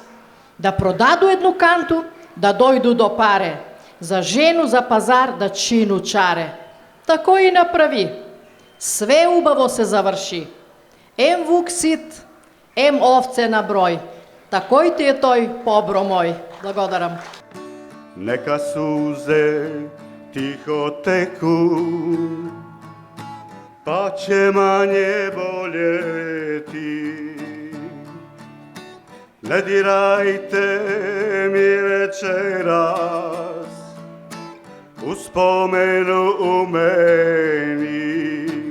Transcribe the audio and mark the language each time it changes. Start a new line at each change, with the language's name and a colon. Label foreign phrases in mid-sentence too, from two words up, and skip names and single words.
Macedonian: Да продаду едну канту, да дојду до паре. За жену за пазар да чину чаре. Тако и направи. Sve убаво се заврши. Ем вук сит, ем овце на број. Такој ти е тој, побро мој. Благодарам.
Serbian: Neka suze tiho teku, pa će manje boljeti. Ne dirajte mi večeras uspomenu u meni.